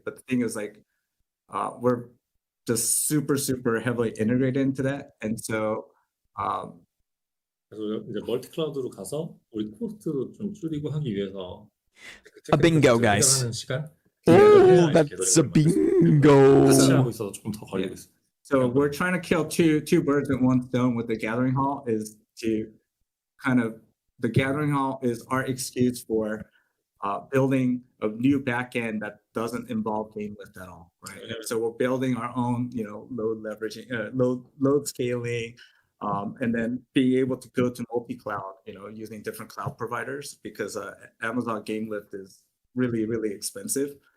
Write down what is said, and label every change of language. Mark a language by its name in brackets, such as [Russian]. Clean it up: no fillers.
[English] But the thing is, like, we're just super heavily integrated into that, and so [Korean] 그래서 이제 멀티 클라우드로 가서 우리 코스트도 좀 줄이고 하기 위해서 [English] A bingo, guys. [Korean] 하는 시간. [English] Oh, that's a bingo. [Korean] 하고 있어서 조금 더 걸리고 있어. [English] So we're trying to kill two birds with one stone with the gathering hall. Is to the gathering hall is our excuse for building a new backend that doesn't involve game lift at all, right? So we're building our own, load leveraging, load scaling, and then being able to go to multi-cloud, using different cloud providers, because Amazon game lift is really expensive.